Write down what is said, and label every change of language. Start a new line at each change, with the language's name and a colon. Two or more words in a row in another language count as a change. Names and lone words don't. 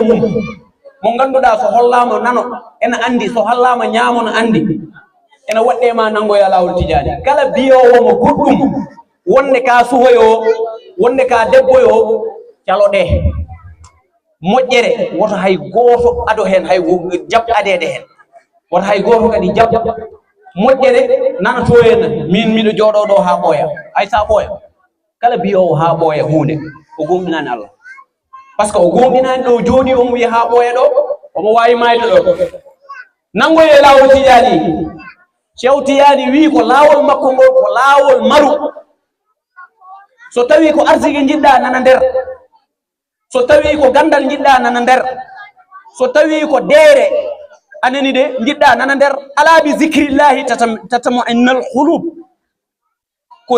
Fula: mum mo ngannduɗaa so hollaama nano ena anndi so hollaama ñaamo no anndi ena waɗɗe ma nangoya laawol tijaani kala biyowo mo goɗɗum wonde ka suhoyo wonde ka debboyo caloɗe moƴƴere woto hay gooto ado heen hay jab adeede heen woto hay gooto kadi jab moƴƴere nanato en min miɗo jooɗo ɗo haa ɓooya hay sa ɓooya kala biyowo haa ɓooya huunde o gonɗinaani Allah
French: par ce que
Fula: o gonɗinaani ɗo jooɗi omo wiya haa ɓooya ɗo omo waawi mayde ɗo nangoye laawol tijaani Cheikh Tidiane wi ko laawol makko ngol ko laawol maru so tawi ko arsigi jiɗɗa nana nder so tawi ko gandal jiɗɗa nana nder so tawi ko deere anani de jiɗɗa nana nder
Arabic: ألا بذكر الله تطمئن القلوب
Fula: ko